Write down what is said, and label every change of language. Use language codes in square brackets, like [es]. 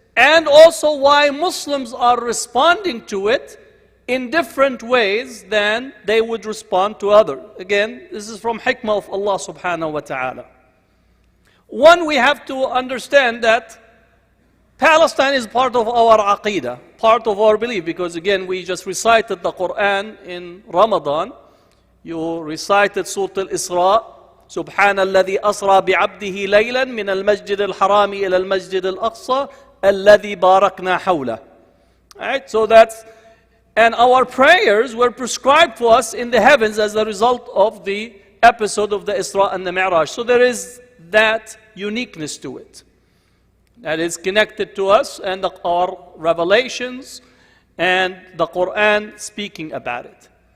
[en] and also why Muslims are responding to it in different ways than they would respond to others. Again, this is from hikmah of Allah subhanahu wa ta'ala. One, we have to understand that Palestine is part of our aqeedah, part of our belief, because again, we just recited the Quran in Ramadan. You recited Surah Al-Isra, [ar] سبحان الذي أسرى بعبده ليلا من المسجد الحرام إلى المسجد الأقصى الذي باركنا حوله. [en] Right? So that's, and our prayers were prescribed to us in the heavens as a result of the episode of the Isra and the Mi'raj. So there is that uniqueness to it that is connected to us and our revelations and the Quran speaking about it.